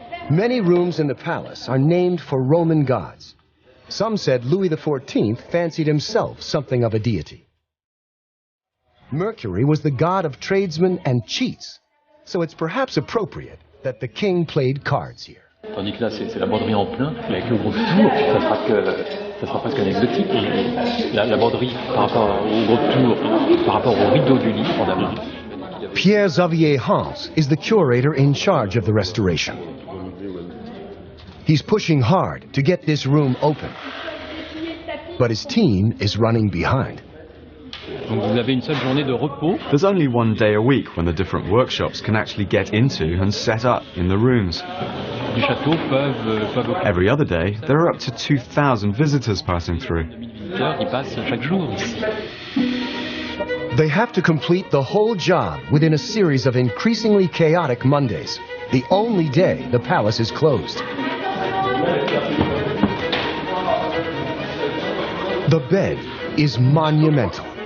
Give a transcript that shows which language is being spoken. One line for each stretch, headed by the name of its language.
English: Many rooms in the palace are named for Roman gods. Some said Louis XIV fancied himself something of a deity. Mercury was the god of tradesmen and cheats, so it's perhaps appropriate that the king played cards here.
French: Tandis que là, c'est la broderie en plein, mais avec le gros tour, ça sera presque anecdotique. La broderie par rapport au gros tour, par rapport au rideau du lit en amont.
English: Pierre-Xavier Hans is the curator in charge of the restoration. He's pushing hard to get this room open, but his team is running behind.
French: Donc vous avez une seule journée de repos.
English: There's only one day a week when the different workshops can actually get into and set up in the rooms.
French: Du château peuvent
English: Every other day, there are up to 2,000 visitors passing through.
French: Ils passent chaque jour ici.
English: They have to complete the whole job within a series of increasingly chaotic Mondays, the only day the palace is closed. The bed is monumental.